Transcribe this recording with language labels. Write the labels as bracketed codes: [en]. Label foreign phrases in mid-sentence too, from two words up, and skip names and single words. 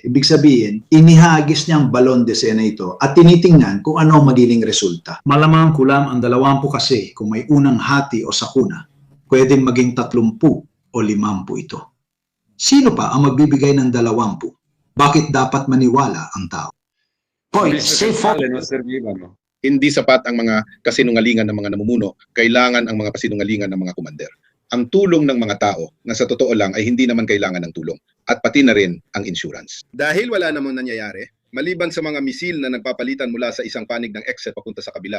[tl] Ibig sabihin, inihagis niya ang balon de se na ito at tinitingnan kung ano ang magiging resulta. Malamang kulang ang 20 kasi kung may unang hati o sakuna, pwedeng maging 30 o 50 ito. Sino pa ang magbibigay ng 20? Bakit dapat maniwala ang tao? [it] Poi, se non servivano. [tl] Hindi sapat ang mga kasinungalingan ng mga namumuno, kailangan ang mga kasinungalingan ng mga kumander. Ang tulong ng mga tao na sa totoo lang ay hindi naman kailangan ng tulong at pati na rin ang insurance. Dahil wala namang nangyayari, maliban sa mga misil na nagpapalitan mula sa isang panig ng exit papunta sa kabila.